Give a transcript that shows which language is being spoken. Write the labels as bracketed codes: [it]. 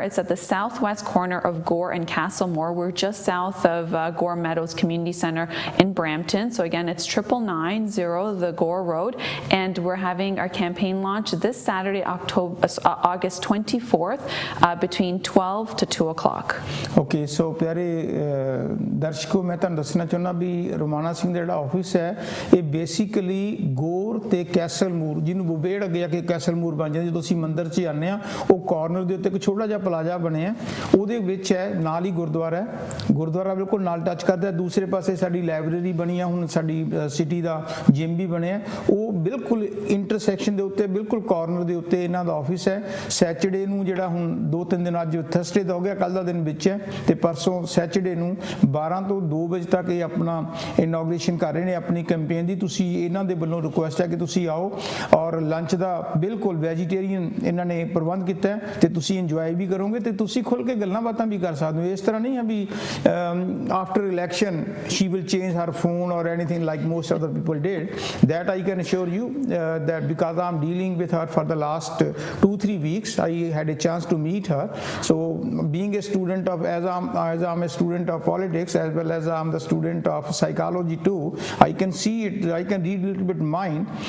[en] It's at the southwest corner of Gore and Castlemore. We're just south of Gore Meadows Community Center in Brampton. So again, it's 9990 the Gore Road, and we're having our campaign launch this Saturday, August 24th, between 12 to 2 o'clock. Okay, so [pa] ਪਿਆਰੇ ਦਰਸ਼ਕੋ, ਮੈਂ ਤੁਹਾਨੂੰ ਦੱਸਣਾ ਚਾਹੁੰਦਾ ਵੀ ਰੋਮਾਨਾ ਸਿੰਘ ਦਾ ਜਿਹੜਾ office ਹੈ ਇਹ basically ਗੌਰ ਤੇ ਕੈਸਲਮੂਰ, ਜਿਹਨੂੰ ਬੁਬੇੜ ਅੱਗੇ ਆ ਕੇ ਕੈਸਲਮੂਰ ਬਣ ਜਾਂਦਾ, ਜਦੋਂ ਅਸੀਂ ਮੰਦਿਰ 'ਚ ਜਾਂਦੇ ਆ ਉਹ ਕਾਰਨਰ ਦੇ ਉੱਤੇ ਇੱਕ ਛੋਟਾ ਜਿਹਾ ਪਲਾਜ਼ਾ ਬਣਿਆ, ਉਹਦੇ ਵਿੱਚ ਹੈ, ਨਾਲ ਹੀ ਗੁਰਦੁਆਰਾ ਹੈ, ਗੁਰਦੁਆਰਾ ਬਿਲਕੁਲ ਨਾਲ ਟੱਚ ਕਰਦਾ। ਦੂਸਰੇ ਪਾਸੇ ਸਾਡੀ ਲਾਇਬ੍ਰੇਰੀ ਬਣੀ ਆ, ਹੁਣ ਸਾਡੀ ਸਿਟੀ ਦਾ ਜਿਮ ਵੀ ਬਣਿਆ, ਉਹ ਬਿਲਕੁਲ ਇੰਟਰਸੈਕਸ਼ਨ ਦੇ ਉੱਤੇ, ਬਿਲਕੁਲ ਕਾਰਨਰ ਦੇ ਉੱਤੇ ਇਹਨਾਂ ਦਾ ਆਫਿਸ ਹੈ। ਸੈਚਰਡੇ ਨੂੰ ਜਿਹੜਾ ਹੁਣ 2-3 ਦਿਨ, ਅੱਜ ਥਰਸਡੇ ਦਾ ਹੋ ਗਿਆ, ਕੱਲ ਦਾ ਦਿਨ ਵਿੱਚ ਹੈ, ਤੇ ਪਰਸੋਂ ਸੈਚਰਡੇ ਨੂੰ 12 ਤੋਂ 2 ਵਜੇ ਤੱਕ ਇਹ ਆਪਣਾ ਇਨੋਗ੍ਰੇਸ਼ਨ ਕਰ ਰਹੇ ਨੇ ਆਪਣੀ ਕੈਂਪੇਨ ਦੀ। ਤੁਸੀਂ ਇਹਨਾਂ ਦੇ ਵੱਲੋਂ ਰਿਕੁਐਸਟ ਹੈ ਕਿ ਤੁਸੀਂ ਆਓ, ਔਰ ਲੰਚ ਦਾ ਬਿਲਕੁਲ ਵੈਜੀਟੇਰੀਅਨ ਇਹਨਾਂ ਨੇ ਪ੍ਰਬੰਧ ਕੀਤਾ ਤੇ ਤੁਸੀਂ ਇੰਜੋਏ ਵੀ ਕਰੋਗੇ ਤੇ ਤੁਸੀਂ ਖੁੱਲ ਕੇ ਗੱਲਾਂ ਬਾਤਾਂ ਵੀ ਕਰ ਸਕਦੇ ਹੋ। ਇਸ ਤਰ੍ਹਾਂ ਨਹੀਂ ਹੈ ਵੀ [en] After election she will change her phone or anything like most other people did. That I can assure you that because I'm dealing with her for the last 2-3 weeks, I had a chance to meet her. So being a student of, as I'm a student of politics as well as I'm the student of psychology too, I can see it, I can read a little bit mind.